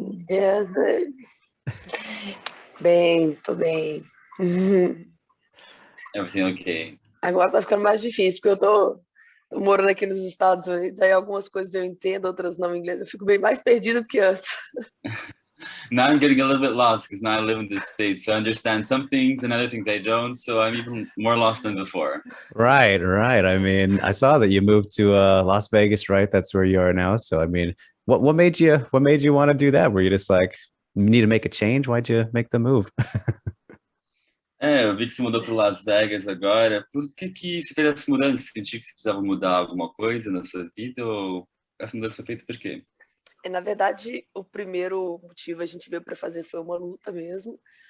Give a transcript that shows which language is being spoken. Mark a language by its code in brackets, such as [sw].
[en] Yes. [pt] Bem, tô bem. [en] Everything okay? [pt] Agora tá ficando mais difícil, porque eu tô morando aqui nos Estados Unidos, aí algumas coisas eu entendo, outras não em inglês, eu fico bem mais perdida do que antes. [en] Now I'm getting a little bit lost because now I live in this state, so I understand some things and other things I don't, so I'm even more lost than before. Right, right. I mean, I saw that you moved to Las Vegas, right? That's where you are now. So, I mean, what made you want to do that? Were you just like need to make a change? Why'd you make the move? [pt] Eu vi que você mudou para Las Vegas agora. Por que você fez essa mudança? Você sentiu que você precisava mudar alguma coisa na sua vida ou essa mudança foi feita por quê? Na verdade, o primeiro motivo a gente veio para fazer foi uma luta mesmo.